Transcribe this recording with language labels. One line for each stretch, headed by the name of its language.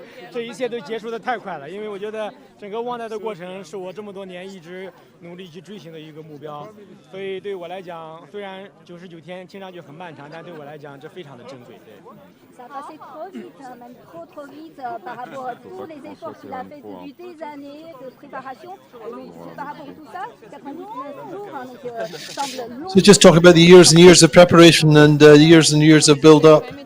Chinese: 这一切都结束的太快了，因为我觉得整个忘带的过程是我这么多年一直努力去追寻的一个目标，所以对我来讲，虽然99天听上去很漫长，但对我来讲这非常的珍贵。对。
French: Ça passait trop vite, même trop vite par rapport à tous les efforts qu'il a fait depuis des années de préparation. Par rapport à tout ça, 90 jours, donc semble long.
English: So just talk about the years and years of preparation and years and years of build-up.